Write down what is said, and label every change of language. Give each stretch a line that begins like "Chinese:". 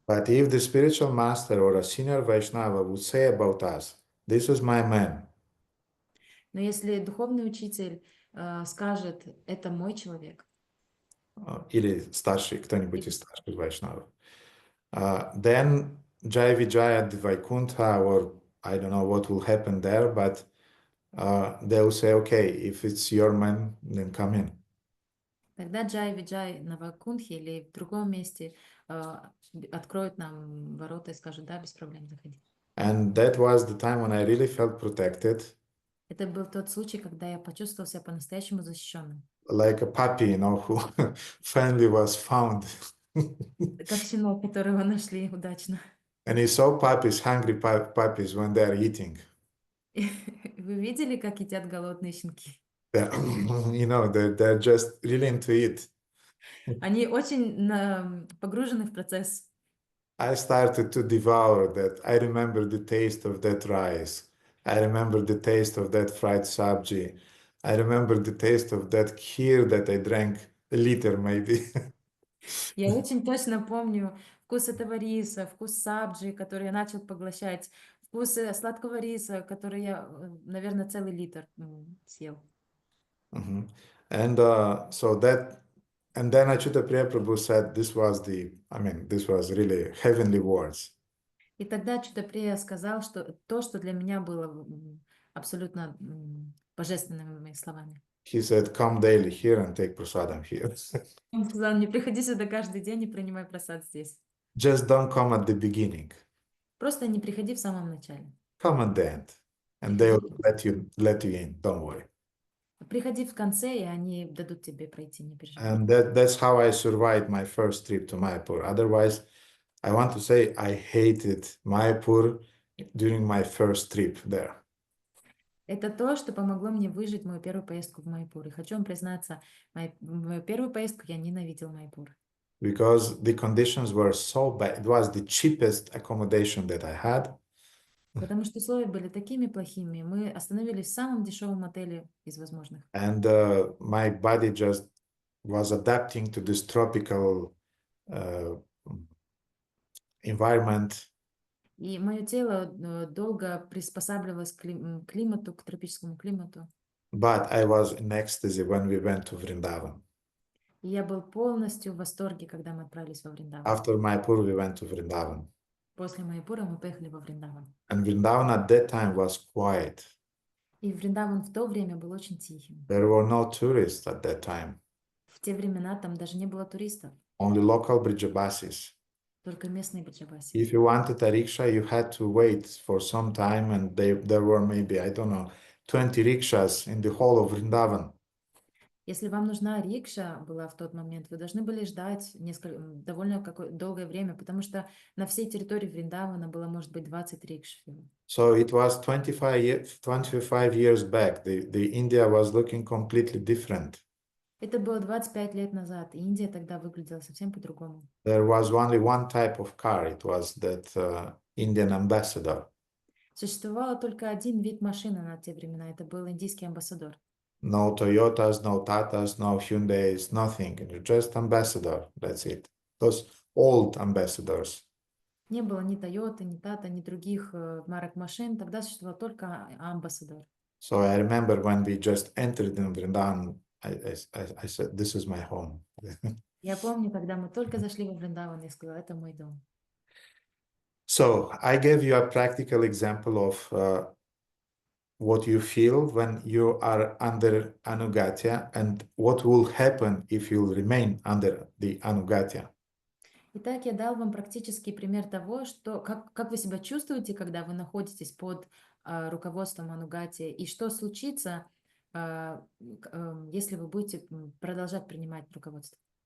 English: But if the spiritual master or a senior Vaishnava would say about us, this is my man,
Russian: Но если духовный учитель скажет, это мой человек, или старший, кто-нибудь из старших Vaishnavов,
English: then Jai Vijaya at the Vaikuntha, or I don't know what will happen there, but they will say, okay, if it's your man, then come in.
Russian: тогда Джай Виджай на Вайкунтхе или в другом месте откроют нам ворота и скажут, да, без проблем, заходи.
English: And that was the time when I really felt protected,
Russian: Это был тот случай, когда я почувствовал себя по-настоящему защищенным.
English: like a puppy, you know, who finally was found.
Russian: Как щенок, которого нашли удачно.
English: And he saw puppies, hungry puppies, when they are eating.
Russian: Вы видели, как едят голодные щенки?
English: You know, they're just really into it.
Russian: Они очень погружены в процесс.
English: I started to devour that. I remember the taste of that rice. I remember the taste of that fried sabji. I remember the taste of that kheer that I drank a liter maybe.
Russian: Я очень точно помню вкус этого риса, вкус сабджи, который я начал поглощать, вкус сладкого риса, который я, наверное, целый литр съел. Mhm.
English: And so that, and then Achyuta Priya Prabhu said this was this was really heavenly words.
Russian: И тогда Achyuta Priya сказал, что то, что для меня было абсолютно божественными словами.
English: He said, come daily here and take prasadam here.
Russian: Он сказал, не приходи сюда каждый день и принимай просад здесь.
English: Just don't come at the beginning.
Russian: Просто не приходи в самом начале.
English: Come at the end. And they will let you in, don't worry.
Russian: Приходи в конце, и они дадут тебе пройти, не переживай.
English: And that's how I survived my first trip to Mayapur. Otherwise, I want to say I hated Mayapur during my first trip there.
Russian: Это то, что помогло мне выжить мою первую поездку в Майпур. И хочу вам признаться, мою первую поездку я ненавидел Майпур.
English: Because the conditions were so bad. It was the cheapest accommodation that I had.
Russian: Потому что условия были такими плохими. Мы остановились в самом дешевом отеле из возможных.
English: And my body just was adapting to this tropical environment.
Russian: И мое тело долго приспосабливалось к климату, к тропическому климату.
English: But I was in ecstasy when we went to Vrindavan.
Russian: И я был полностью в восторге, когда мы отправились во Вриндаван.
English: After Mayapur, we went to Vrindavan.
Russian: После Майпура мы поехали во Вриндаван.
English: And Vrindavan at that time was quiet.
Russian: И Вриндаван в то время был очень тихим.
English: There were no tourists at that time.
Russian: В те времена там даже не было туристов,
English: Only local Brijabasis.
Russian: только местные бриджабаси.
English: If you wanted a rickshaw, you had to wait for some time, and there were maybe, I don't know, 20 rickshaws in the whole of Vrindavan.
Russian: Если вам нужна рикша была в тот момент, вы должны были ждать довольно долгое время, потому что на всей территории Вриндавана было, может быть, 20 рикш всего.
English: So it was 25 years back. The India was looking completely different.
Russian: Это было 25 лет назад, и Индия тогда выглядела совсем по-другому.
English: There was only one type of car. It was that Indian ambassador.
Russian: Существовало только один вид машины на те времена, это был индийский амбассадор.
English: No Toyotas, no Tatas, no Hyundais, nothing. Just ambassador. That's it. Those old ambassadors.
Russian: Не было ни Toyota, ни Tata, ни других марок машин, тогда существовал только амбассадор.
English: So I remember when we just entered in Vrindavan, I said, this is my home.
Russian: Я помню, когда мы только зашли во Вриндаван, я сказала, это мой дом.
English: So I gave you a practical example of what you feel when you are under ānugatya and what will happen if you remain under the ānugatya.
Russian: Итак, я дал вам практический пример того, что, как вы себя чувствуете, когда вы находитесь под руководством ānugatya, и что случится, если вы будете продолжать принимать руководство.